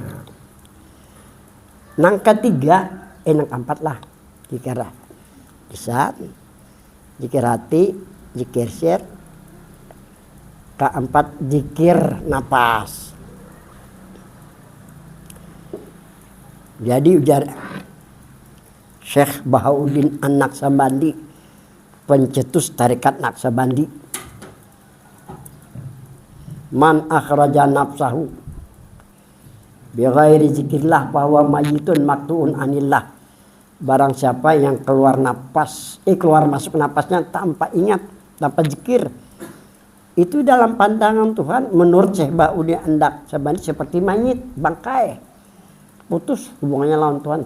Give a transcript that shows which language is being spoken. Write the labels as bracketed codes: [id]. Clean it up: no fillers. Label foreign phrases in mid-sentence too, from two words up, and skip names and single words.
[bjn] Nang ketiga nang keempat lah zikir lisan zikir hati zikir sir keempat zikir napas. Jadi ujar Syekh Bahauddin An-Naqsabandi pencetus tarekat Naqsabandi. [ar] من أخرج نفسه بغير ذكر الله فهو ميت مقطوع عن الله. [bjn] Barang siapa yang keluar masuk napasnya tanpa ingat, tanpa zikir, itu dalam pandangan Tuhan menurut Syekh Ba'udin An-Naqsabandi seperti mayit, bangkai, putus hubungannya lawan Tuhan.